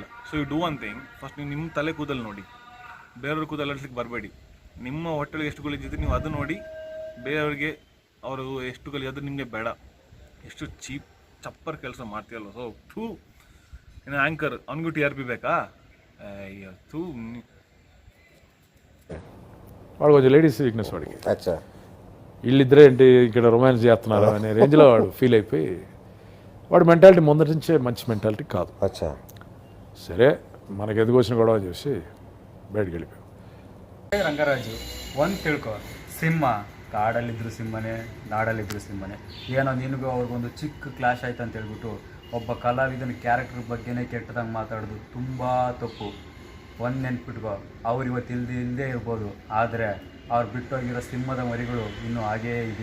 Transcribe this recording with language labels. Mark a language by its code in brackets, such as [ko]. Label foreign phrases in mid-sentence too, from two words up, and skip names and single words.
[en] So you do one thing, first [kn] ನೀವು ನಿಮ್ಮ ತಲೆ ಕೂದಲು ನೋಡಿ, ಬೇರೆಯವ್ರ ಕೂದಲು ಅಳಿಸ್ಲಿಕ್ಕೆ ಬರಬೇಡಿ. ನಿಮ್ಮ ಹೊಟ್ಟೆಗೆ ಎಷ್ಟು ಗಲೀಜಿದೆ ನೀವು ಅದು ನೋಡಿ, ಬೇರೆಯವ್ರಿಗೆ ಅವರು ಎಷ್ಟು ಗಲೀಜು ಅದು ನಿಮಗೆ ಬೇಡ. ಎಷ್ಟು ಚೀಪ್ ಚಪ್ಪರ್ ಕೆಲಸ ಮಾಡ್ತೀಯಲ್ಲ. ಸೊ ಥೂ, ಇನ್ನು ಆ್ಯಂಕರ್ ಅವ್ನಿಗೂ ಟಿ ಆರ್ ಪಿ ಬೇಕಾ? [te] అయ్యో తూ వాడు కొంచెం [en] ladies weakness [te] వాడికి. అచ్చా, వీళ్ళిద్దరే ఏంటి ఇక్కడ రొమాన్స్ చేస్తున్నారు అనే రేంజ్లో వాడు ఫీల్ అయిపోయి, వాడు మెంటాలిటీ ముందటి నుంచే మంచి మెంటాలిటీ కాదు. అచ్చా, సరే మనకి ఎందుకు వచ్చిన గొడవ చూసి బయటకు వెళ్ళిపోయాం. [kn] ರಂಗರಾಜು ಒಂದು ತಿಳ್ಕೊ, ಸಿಂಹ ಕಾಡಲ್ಲಿದ್ರು ಸಿಂಹನೇ, ನಾಡಲ್ಲಿದ್ರು ಸಿಂಹನೇ. ಏನೋ ನಿನಗೂ ಅವ್ರಿಗೊಂದು ಚಿಕ್ಕ ಕ್ಲಾಶ್ ಆಯ್ತು ಅಂತ ಹೇಳ್ಬಿಟ್ಟು ಒಬ್ಬ ಕಲಾವಿದನ ಕ್ಯಾರೆಕ್ಟರ್ ಬಗ್ಗೆನೇ ಕೆಟ್ಟದಂಗೆ ಮಾತಾಡೋದು ತುಂಬ ತಪ್ಪು. ಒಂದು ನೆನ್ಪಿಟ್ಕೋ, ಅವ್ರು ಇವತ್ತು ಇಲ್ಲದೇ ಇರ್ಬೋದು, ಆದರೆ ಅವ್ರು ಬಿಟ್ಟೋಗಿರೋ ಸಿಂಹದ ಮರಿಗಳು ಇನ್ನೂ ಹಾಗೇ ಇದ್ದೀವಿ.